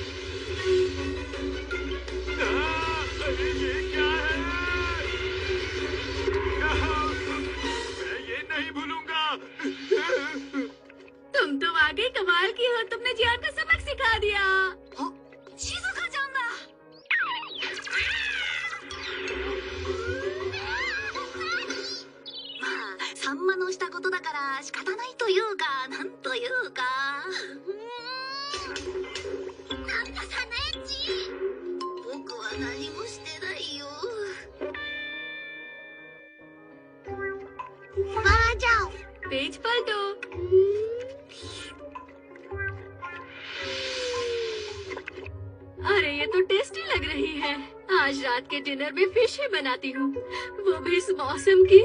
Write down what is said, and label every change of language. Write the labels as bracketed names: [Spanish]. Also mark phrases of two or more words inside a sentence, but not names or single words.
[Hindi] अरे ये क्या है? मैं ये नहीं भूलूंगा। तुम तो वाकई कमाल की हो। तुमने जियान को सबक सिखा दिया। शिजुका जाना। [Japanese] サンマのしたことだから仕方ないというか、なんというか。なんだサネッチ。僕は何もしてないよ。 [Hindi] वहाँ जाओ। पेज पलटो। अरे ये तो टेस्टी लग रही है। आज रात के डिनर में फिश ही बनाती हूँ, वो भी इस मौसम की।